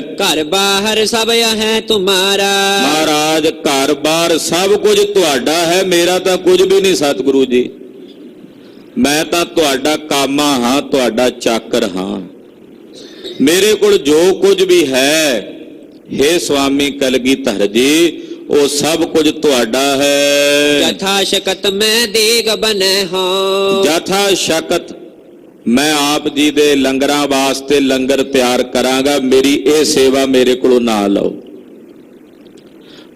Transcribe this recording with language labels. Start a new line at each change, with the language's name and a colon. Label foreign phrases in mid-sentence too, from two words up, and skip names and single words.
Punjabi: ਘਰ ਬਾਹਰ ਸਭ ਹੈ ਤੁਮਾਰਾ। ਮਹਾਰਾਜ ਘਰ ਬਾਹਰ ਸਭ ਕੁਝ ਤੁਹਾਡਾ ਹੈ, ਮੇਰਾ ਤਾਂ ਕੁਝ ਵੀ ਨਹੀਂ ਸਤਿਗੁਰੂ ਜੀ, ਮੈਂ ਤਾਂ ਤੁਹਾਡਾ ਕਾਮਾ ਹਾਂ, ਤੁਹਾਡਾ ਚਾਕਰ ਹਾਂ, ਮੇਰੇ ਕੋਲ ਜੋ ਕੁਝ ਵੀ ਹੈ ਹੇ ਸੁਆਮੀ ਕਲਗੀਧਰ ਜੀ ਉਹ ਸਭ ਕੁਝ ਤੁਹਾਡਾ ਹੈ। ਜਥਾ ਸ਼ਕਤ ਮੈਂ ਦੇਗ ਬਨੈ ਹਾਂ, ਜਥਾ ਸ਼ਕਤ ਮੈਂ ਆਪ ਜੀ ਦੇ ਲੰਗਰਾਂ ਵਾਸਤੇ ਲੰਗਰ ਤਿਆਰ ਕਰਾਂਗਾ, ਮੇਰੀ ਇਹ ਸੇਵਾ ਮੇਰੇ ਕੋਲੋਂ ਨਾ ਲਓ।